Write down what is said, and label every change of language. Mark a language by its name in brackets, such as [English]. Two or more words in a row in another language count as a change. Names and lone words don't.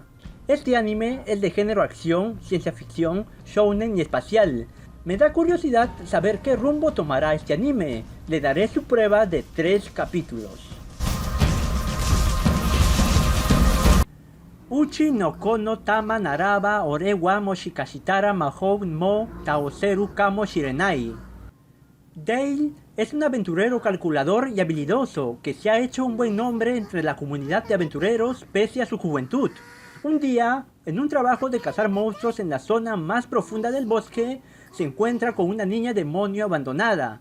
[Spanish] Este anime es de género acción, ciencia ficción, shounen y espacial. Me da curiosidad saber qué rumbo tomará este anime. Le daré su prueba de 3 capítulos. Uchi no kono tama naraba ore wa moshikashitara mahou mo taoseru kamo shirenai. Dale es un aventurero calculador y habilidoso que se ha hecho un buen nombre entre la comunidad de aventureros pese a su juventud. Un día, en un trabajo de cazar monstruos en la zona más profunda del bosque, se encuentra con una niña demonio abandonada.